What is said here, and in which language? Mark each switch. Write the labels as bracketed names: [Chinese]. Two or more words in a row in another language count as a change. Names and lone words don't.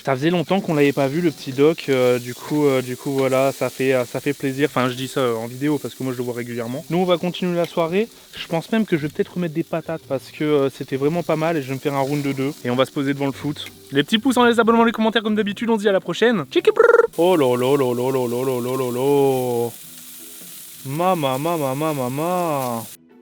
[French] Ça faisait longtemps qu'on l'avait pas vu le petit doc. Du coup voilà, ça fait plaisir. Enfin je dis ça en vidéo parce que moi je le vois régulièrement. Nous on va continuer la soirée. Je pense même que je vais peut-être remettre des patates parce que c'était vraiment pas mal et je vais me faire un round de 2 et on va se poser devant le foot. Les petits pouces, les abonnements, les commentaires comme d'habitude. On se dit à la prochaine. Oh là là là là là là là là là là. Mama.